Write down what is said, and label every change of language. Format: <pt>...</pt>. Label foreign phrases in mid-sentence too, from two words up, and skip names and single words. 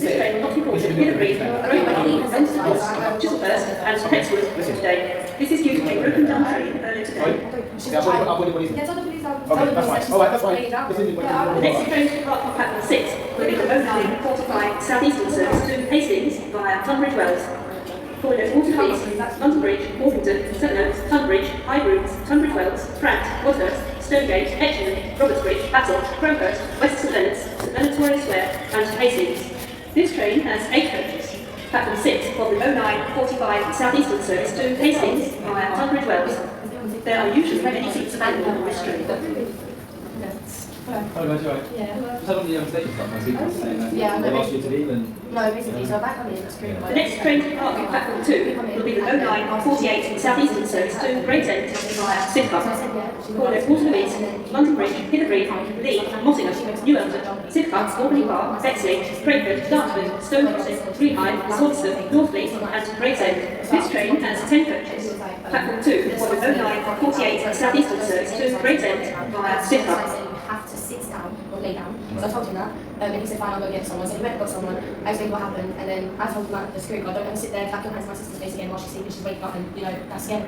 <en>This train will not be halted in Green, Oakley, Chislehurst and Hexwood today. This is due to a broken down train earlier today. Yeah, tell the police that's fine. The next train to depart from platform 6 will be the low line 45 South Eastern service to Hastings via Tunbridge Wells. Calling at Waterloo East, London Bridge, Orpington, St Luke's, Tunbridge, High Brooms, Tunbridge Wells, Frant, Wadhurst, Stonegate, Etchingham, Robertsbridge, Battle, Crowhurst, West St Leonard's Warrior Square and Hastings. This train has 8 coaches. Platform 6 for the low line 45 South Eastern service to Hastings via Tunbridge Wells. There are usually many seats available on this train. Oh, guys, right. Yeah. Just had on the station stuff last week, saying that Yeah, they've asked you to leave and... No, basically, so back on the screen. The next train to depart from platform 2 will be the low line 48 South Eastern service to Gravesend via Sidcup. Calling at Waterloo East, London Bridge, Hithergreen, Lee, Mottingham, New Elton, Sidcup, Albany Park, Bexley, Crayford, Dartford, Stone Crossing, Greenhithe, Swanston, Northfleet and Gravesend. This train has 10 coaches. Platform 2 for the low line 48 South Eastern service to Gravesend via Sidcup. Have to sit down or lay down. So I told him that, and he said, fine, I'll go get someone. So he went and got someone. I explained what happened, and then I told him that the security guard, don't ever sit there, clap your hands in my sister's face again while she's sleeping, she's waking up, and that's scary.</en>